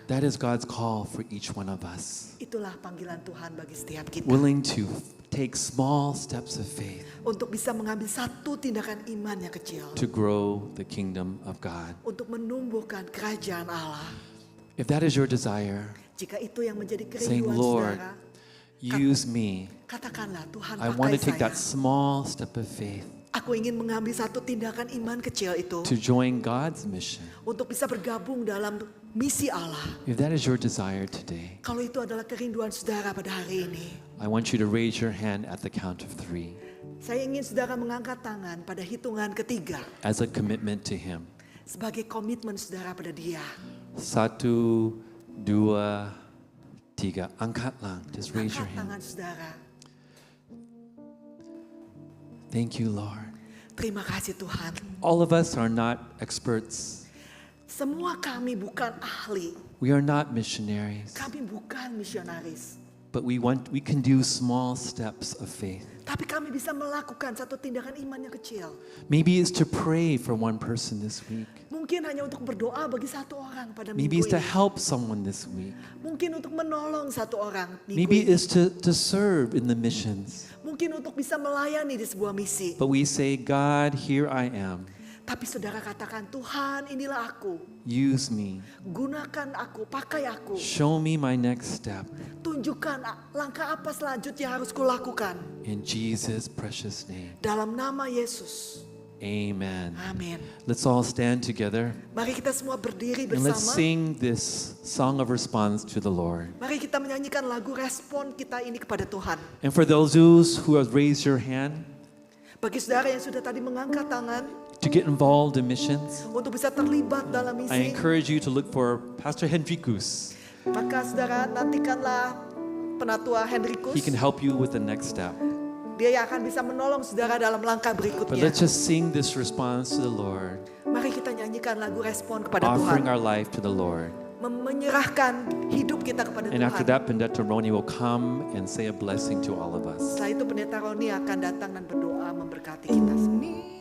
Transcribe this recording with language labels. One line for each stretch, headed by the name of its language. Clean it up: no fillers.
English: That is God's call for each one of us.
Indonesian: Itulah panggilan Tuhan bagi setiap kita.
English: Willing to take small steps of faith
Indonesian: Untuk bisa mengambil satu tindakan iman yang kecil.
English: to grow the kingdom of God.
Indonesian: Untuk menumbuhkan kerajaan Allah.
English: If that is your desire,
Indonesian: Jika itu yang menjadi
English: saying,
Indonesian: kerinduan
English: Lord,
Indonesian: saudara,
English: use me.
Indonesian: katakanlah, Tuhan
English: I want to take
Indonesian: saya.
English: that small step of faith
Indonesian: Aku ingin mengambil satu tindakan iman kecil itu
English: to join God's mission.
Indonesian: untuk bisa bergabung dalam misi Allah.
English: If that is your desire today,
Indonesian: Kalau itu adalah kerinduan saudara pada hari ini,
English: I want you to raise your hand at the count of 3
Indonesian: saya ingin saudara mengangkat tangan pada hitungan ketiga
English: as a commitment to Him.
Indonesian: sebagai komitmen saudara pada Dia.
English: 1, 2, 3.
Indonesian: Angkat lang.
English: Just raise your
Indonesian: Angkat
English: hand.
Indonesian: tangan saudara.
English: Thank you, Lord.
Indonesian: Terima kasih Tuhan.
English: All of us are not experts.
Indonesian: Semua kami bukan ahli,
English: We are not missionaries.
Indonesian: kami bukan misionaris.
English: But we can do small steps of faith.
Indonesian: Tapi kami bisa melakukan satu tindakan iman yang kecil.
English: Maybe it's to pray for one person this week.
Indonesian: Mungkin hanya untuk berdoa bagi satu orang pada
English: Maybe
Indonesian: minggu
English: it's to
Indonesian: ini.
English: help someone this week.
Indonesian: Mungkin untuk menolong satu orang minggu
English: Maybe
Indonesian: ini.
English: it's to serve in the missions.
Indonesian: Mungkin untuk bisa melayani di sebuah misi.
English: But we say, God, here I am.
Indonesian: Tapi saudara katakan, Tuhan inilah aku.
English: Use me.
Indonesian: Gunakan aku, pakai aku.
English: Show me my next step.
Indonesian: Tunjukkan langkah apa selanjutnya harus kulakukan.
English: In Jesus' precious name.
Indonesian: Dalam nama Yesus.
English: Amen.
Indonesian: Amin.
English: Let's all stand together
Indonesian: Mari kita semua berdiri
English: and let's
Indonesian: bersama.
English: sing this song of response to the Lord.
Indonesian: Mari kita menyanyikan lagu respon kita ini kepada Tuhan.
English: And for those who have raised your hand
Indonesian: Bagi saudara yang sudah tadi mengangkat tangan
English: to get involved in missions,
Indonesian: untuk bisa terlibat dalam misi,
English: encourage you to look for Pastor Hendrikus.
Indonesian: maka saudara nantikanlah Penatua
English: He
Indonesian: Hendrikus.
English: can help you with the next step.
Indonesian: Dia yang akan bisa menolong saudara dalam langkah
English: But
Indonesian: berikutnya.
English: let's just sing this response to the Lord,
Indonesian: Mari kita nyanyikan lagu respon kepada
English: offering
Indonesian: Tuhan.
English: our life to the Lord.
Indonesian: Menyerahkan hidup kita kepada
English: And after
Indonesian: Tuhan.
English: that, Pendeta Roni will come and say a blessing to all of us.
Indonesian: Setelah itu Pendeta Roni akan datang dan berdoa memberkati kita semua.